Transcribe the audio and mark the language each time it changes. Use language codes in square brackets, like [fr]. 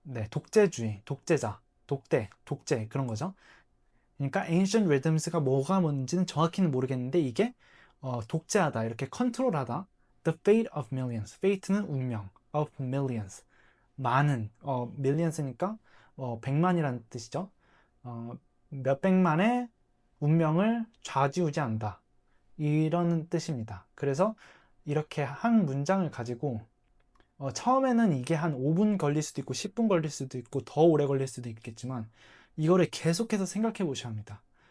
[ko] 독재주의, 독재자, 독재 그런 거죠. 그러니까 ancient rhythms 가 뭐가 뭔지는 정확히는 모르겠는데 이게 독재하다, 이렇게 컨트롤하다. [en] The fate of millions. fate는 운명, of millions. [ko] 많은, millions니까 100만이라는 뜻이죠. 몇백만의 운명을 좌지우지한다. 이런 뜻입니다. 그래서 이렇게 한 문장을 가지고 처음에는 이게 한 5분 걸릴 수도 있고 10분 걸릴 수도 있고 더 오래 걸릴 수도 있겠지만 이거를 계속해서 생각해 보셔야 합니다.